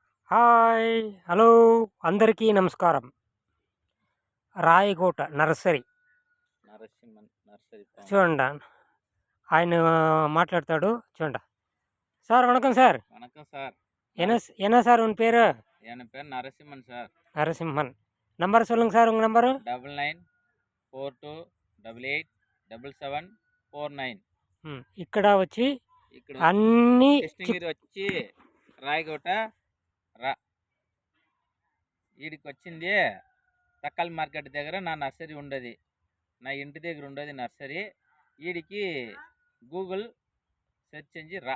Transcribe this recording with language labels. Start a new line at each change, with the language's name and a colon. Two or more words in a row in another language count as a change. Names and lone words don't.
Telugu: హాయ్! హలో! అందరికీ నమస్కారం. రాయకోట నర్సరీ నరసింహన్ నర్సరీ ఫామ్. చూడండి. ఆయన మాట్లాడతాడు చూడండి.
Tamil: சார் வணக்கம் சார். வணக்கம் சார். என்ன சார் உன் பேரு? என் பேர் நரசிம்மன் சார். நரசிம்மன். நம்பர் சொல்லுங்க சார் உங்க நம்பரு. 9942887749.
Telugu: ఇక్కడ వచ్చి ఇక్కడ అన్ని కృష్ణగిరి వచ్చి రాయకోట రా ఈడికి వచ్చింది తక్కల్ మార్కెట్ దగ్గర నా నర్సరీ ఉండదు. నా ఇంటి దగ్గర ఉండదు నర్సరీ. ఈడికి గూగుల్ సెర్చ్ చేసి రా.